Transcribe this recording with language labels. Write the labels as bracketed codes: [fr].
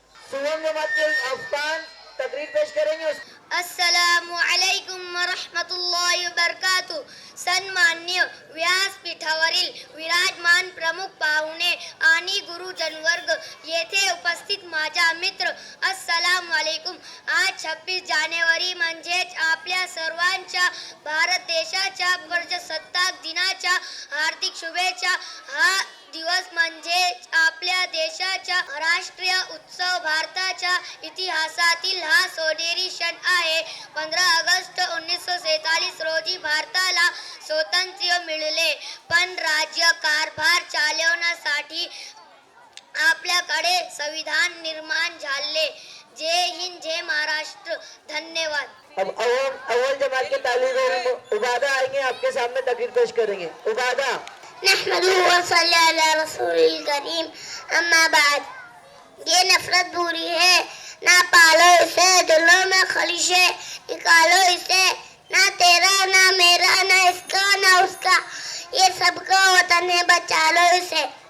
[hi] सुवर्ण जमात के अफगान तकरीर पेश करेंगे। [ar] अस्सलामु अलैकुम व रहमतुल्लाहि व बरकातुहू। [mr] सन्मान्य व्यासपीठावरील विराजमान प्रमुख पाहुणे आणि गुरुजनवर्ग, येथे उपस्थित माझा मित्र, [ar] अस्सलामु अलैकुम। [mr] आज 26 जानेवारी म्हणजेच आपल्या सर्वांच्या भारत देशाच्या प्रजासत्ताक दिनाच्या हार्दिक शुभेच्छा। हा दिवस म्हणजे आपल्या देशाचा राष्ट्रीय उत्सव, भारताच्या इतिहासातील हा सोनेरी क्षण आहे। 15 ऑगस्ट 1947 रोजी भारताला स्वातंत्र्य मिळाले, पण राज्य कारभार चालवण्यासाठी आपल्याकडे संविधान निर्माण झाले। जय हिंद, जय महाराष्ट्र, धन्यवाद। [hi] अब अव्वल जमात के तालिब इल्म उबादा आएंगे, आपके सामने तकरीर पेश करेंगे। उबादा। [ar] नहमदुहु व सल्ली अला रसूलिल करीम, अम्मा बाद। [hi] ये नफरत बुरी है, ना पालो इसे, दिलों में खलिशे निकालो इसे, ना तेरा ना मेरा, ना इसका ना उसका, ये सबका वतन है, बचा लो इसे।